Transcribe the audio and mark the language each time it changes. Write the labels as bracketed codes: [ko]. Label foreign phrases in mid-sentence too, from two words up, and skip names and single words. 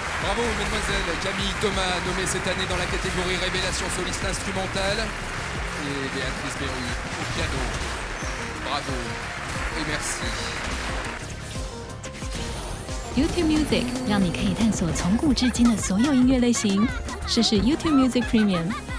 [fr] Bravo, mesdemoiselles. Camille Thomas, nommée cette année dans la catégorie Révélation soliste instrumentale. Et Béatrice Berru au piano. Bravo et merci. [zh] YouTube Music 让你可以探索从古至今的所有音乐类型。试试 YouTube Music Premium。